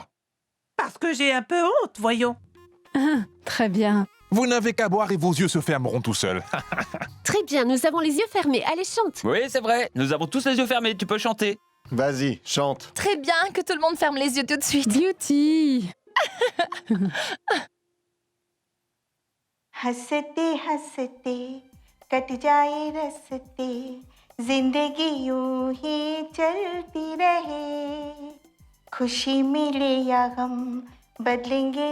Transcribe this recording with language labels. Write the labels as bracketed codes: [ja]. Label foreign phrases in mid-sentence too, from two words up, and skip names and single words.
[fr] Parce que j'ai un peu honte, voyons. Très bien. Vous n'avez qu'à boire et vos yeux se fermeront tout seuls. Très bien, nous avons les yeux fermés. Allez, chante. Oui, c'est vrai. Nous avons tous les yeux fermés. Tu peux chanter. Vas-y, chante. Très bien, que tout le monde ferme les yeux tout de suite. Beauty. [hi] हंसते हंसते कट जाए रस्ते जिंदगी यूं ही चलती रहे खुशी मिले या गम बदलेंगे